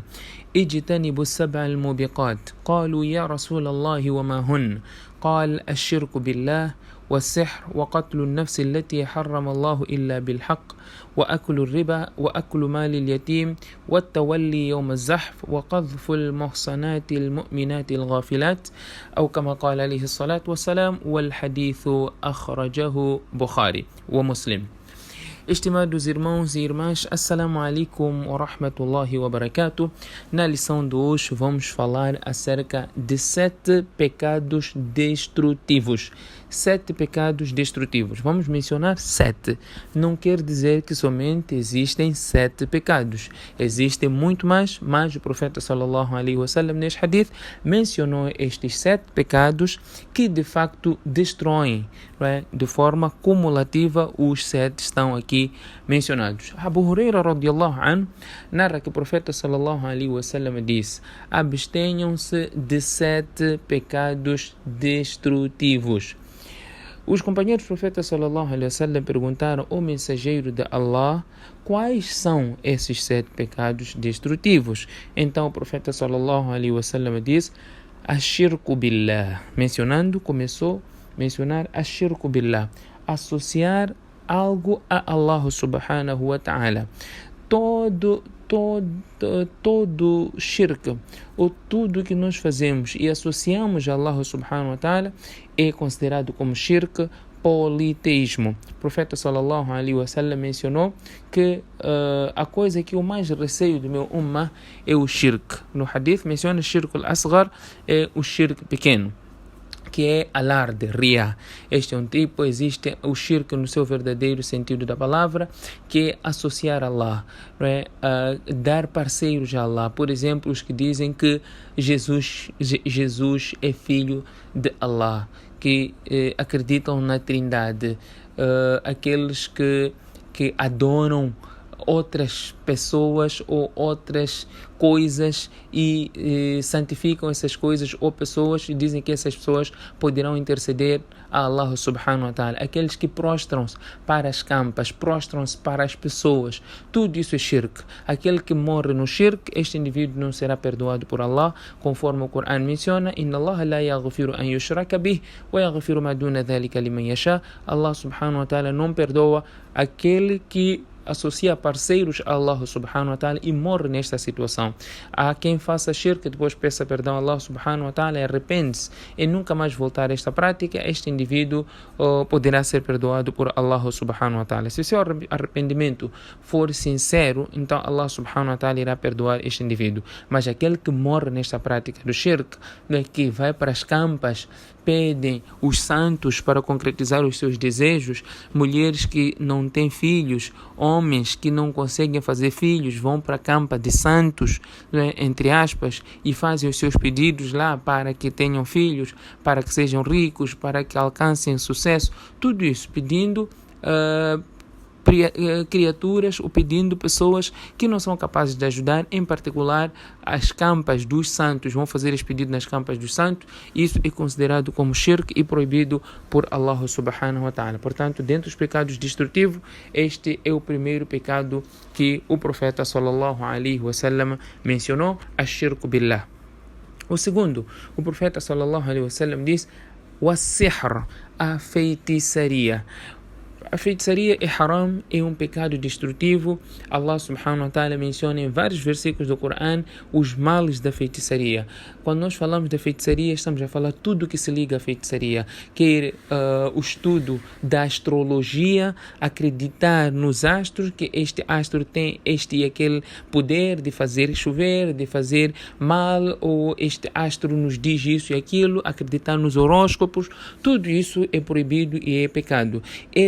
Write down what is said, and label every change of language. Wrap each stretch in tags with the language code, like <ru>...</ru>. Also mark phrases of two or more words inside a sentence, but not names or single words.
<ar>اجتنبوا السبع الموبقات قالوا يا رسول الله وما هن قال الشرك بالله والسحر وقتل النفس التي حرم الله إلا بالحق وأكل الربا وأكل مال اليتيم والتولي يوم الزحف وقذف المحصنات المؤمنات الغافلات أو كما قال عليه الصلاة والسلام والحديث أخرجه بخاري ومسلم.</ar> <pt>Estimados irmãos e irmãs,</pt> <ar>السلام عليكم ورحمة الله وبركاته.</ar> <pt>Na lição de hoje vamos falar acerca de 7 pecados destrutivos. 7 pecados destrutivos. Vamos mencionar 7. Não quer dizer que somente existem 7 pecados. Existem muito mais, mas o profeta</pt> <ar>صلى الله عليه وسلم</ar> <pt>neste hadith mencionou estes 7 pecados que de facto destroem, de forma cumulativa. Os 7 estão aqui mencionados. Abu Huraira</pt> <ar>رضي الله عنه</ar> <pt>narra que o profeta</pt> <ar>صلى الله عليه وسلم</ar> <pt>disse: abstenham-se de 7 pecados destrutivos. Os companheiros do profeta</pt> <ar>صلى الله عليه وسلم</ar> <pt>perguntaram ao mensageiro de Allah quais são esses 7 pecados destrutivos. Então o profeta</pt> <ar>صلى الله عليه وسلم</ar> <pt>disse:</pt> <ar>الشرك بالله.</ar> <pt>Começou a mencionar</pt> <ar>الشرك بالله,</ar> <pt>associar algo a Allah</pt> <ar>سبحانه وتعالى.</ar> <pt>Todo shirk, ou tudo que nós fazemos e associamos a Allah</pt> <ar>سبحانه وتعالى,</ar> <pt>é considerado como shirk, politeísmo. O profeta</pt> <ar>صلى الله عليه وسلم</ar> <pt>mencionou que a coisa que eu mais receio do meu ummah é o shirk. No hadith menciona</pt> <ar>الشرك الأصغر,</ar> <pt>é o shirk pequeno, que é alarde, riya. Este é um tipo. Existe o shirk no seu verdadeiro sentido da palavra, que é associar a Allah, dar parceiros a Allah. Por exemplo, os que dizem que Jesus é filho de Allah, que acreditam na Trindade, aqueles que adoram outras pessoas ou outras coisas e santificam essas coisas ou pessoas e dizem que essas pessoas poderão interceder a Allah</pt> <ar>سبحانه وتعالى.</ar> <pt>Aqueles que prostram-se para as campas, prostram-se para as pessoas, tudo isso é shirk. Aquele que morre no shirk, este indivíduo não será perdoado por Allah, conforme o Corão menciona:</pt> <ar>إن الله لا يغفر أن يشرك به ويغفر ما دون ذلك لمن يشاء.</ar> <pt>Allah</pt> <ar>سبحانه وتعالى</ar> <pt>não perdoa aquele que associa parceiros a Allah</pt> <ar>سبحانه وتعالى</ar> <pt>e morre nesta situação. Há quem faça shirk, depois peça perdão a Allah</pt> <ar>سبحانه وتعالى,</ar> <pt>arrepende-se e nunca mais voltar a esta prática. Este indivíduo poderá ser perdoado por Allah</pt> <ar>سبحانه وتعالى.</ar> <pt>Se o seu arrependimento for sincero, então Allah</pt> <ar>سبحانه وتعالى</ar> <pt>irá perdoar este indivíduo. Mas aquele que morre nesta prática do shirk, que vai para as campas, pedem os santos para concretizar os seus desejos, mulheres que não têm filhos, homens que não conseguem fazer filhos, vão para a campa de santos, entre aspas, e fazem os seus pedidos lá para que tenham filhos, para que sejam ricos, para que alcancem sucesso, tudo isso pedindo criaturas ou pedindo pessoas que não são capazes de ajudar, em particular as campas dos santos. Vão fazer esse pedido nas campas dos santos. Isso é considerado como shirk e proibido por Allah</pt> <ar>سبحانه وتعالى.</ar> <pt>Portanto, dentre os pecados destrutivos, este é o primeiro pecado que o profeta</pt> <ar>صلى الله عليه وسلم</ar> <pt>mencionou,</pt> <ar>الشرك بالله.</ar> <pt>O segundo, o profeta</pt> <ar>صلى الله عليه وسلم</ar> <pt>diz: was-sihr, a feitiçaria. A feitiçaria é haram, é um pecado destrutivo. Allah</pt> <ar>سبحانه وتعالى</ar> <pt>menciona em vários versículos do Corão os males da feitiçaria. Quando nós falamos da feitiçaria, estamos a falar tudo que se liga à feitiçaria, quer o estudo da astrologia, acreditar nos astros, que este astro tem este e aquele poder de fazer chover, de fazer mal, ou este astro nos diz isso e aquilo, acreditar nos horóscopos, tudo isso é proibido e é pecado.</pt>